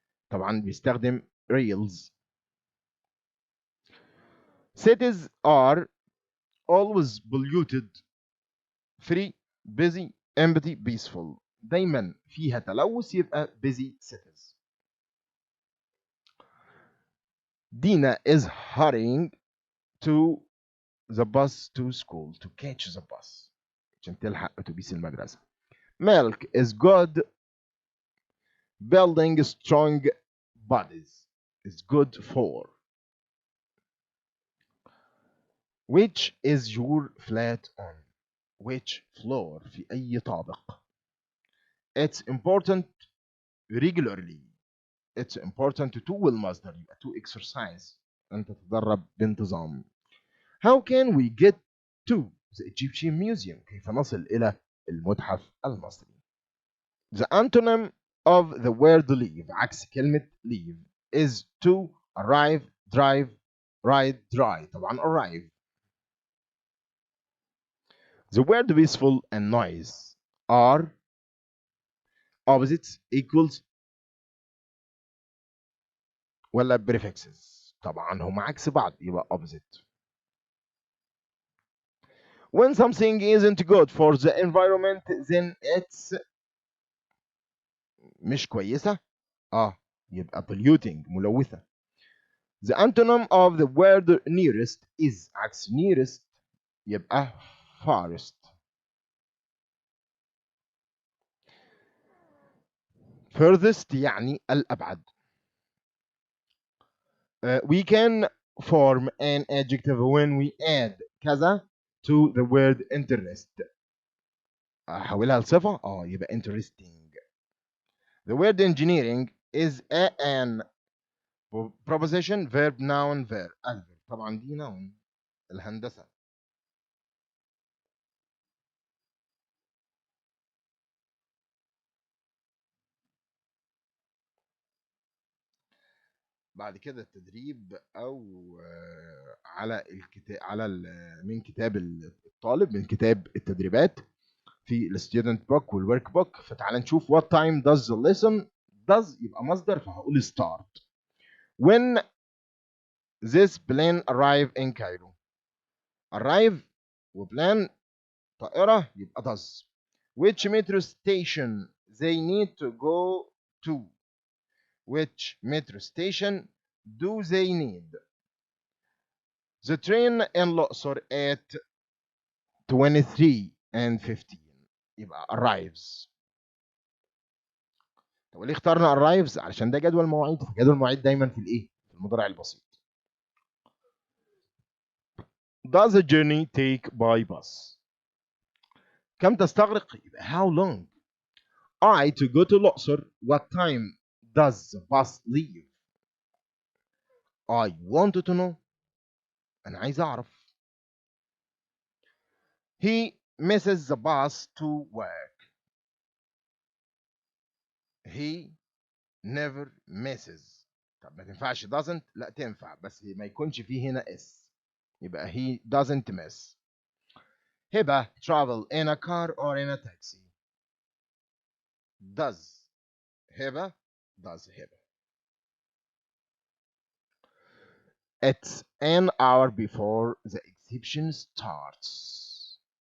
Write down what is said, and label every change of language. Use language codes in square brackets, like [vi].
[ar] طبعا بيستخدم rails. [en] Cities are always polluted, free, busy, empty, peaceful. [ar] دايما فيها تلوث يبقى [en] busy cities. Dina is hurrying to the bus to school, to catch the bus [ar] عشان تلحق اتوبيس المدرسة. [en] Milk is good, building strong bodies is good for. Which is your flat on? Which floor [ar] في أي طابق? [en] It's important regularly. It's important to [ar] والمصدر يبقى [en] to exercise. [ar] أنت تتدرب بانتظام. [en] How can we get to the Egyptian Museum? [ar] كيف نصل إلى المتحف المصري؟ [en] The antonym of the word leave [ar] عكس كلمة [en] leave is to arrive, drive, ride, dry. [ar] طبعا [en] arrive. The word peaceful and noise are opposites, equals ولا prefixes؟ [ar] طبعا هم عكس بعض يبقى [en] opposite. When something isn't good for the environment then it's [ar] مش كويسة يبقى [en] polluting [ar] ملوثة. [en] The antonym of the word nearest is [ar] عكس [en] nearest يبقى farthest. [ar] furthest يعني الأبعد. [en] We can form an adjective when we add [ar] كذا [en] to the word interest. [ar] أحولها لصفة يبقى interesting. [en] The word engineering is an preposition verb noun verb. [ar] adverb طبعا دي noun الهندسة. بعد كده التدريب او على الكتاب من كتاب الطالب من كتاب التدريبات في الستودنت بوك والورك بوك. فتعال نشوف [en] what time does the lesson does [ar] يبقى مصدر فهقول [en] start. when this plane arrive in Cairo. [ar] arrive وبلان طائرة يبقى does. [en] which metro station they need to go to. which metro station do they need. The train in الأقصر at 23 and 15 [ar] يبقى [en] arrives. [ar] طب ليه اخترنا arrives؟ علشان ده جدول مواعيد، فجدول المواعيد دايما في الايه؟ في المضارع البسيط. [en] Does the journey take by bus؟ [ar] كم تستغرق؟ يبقى [en] how long. I to go to الأقصر. What time does the bus leave؟ I wanted to know. [ar] أنا عايز أعرف. [en] He misses the bus to work. He never misses. [ar] طب ما تنفعش doesn't؟ لا تنفع بس ما يكونش فيه هنا اس يبقى [en] he doesn't miss. هبة travel in a car or in a taxi. does هبة does هبة. It's an hour before the exhibition starts.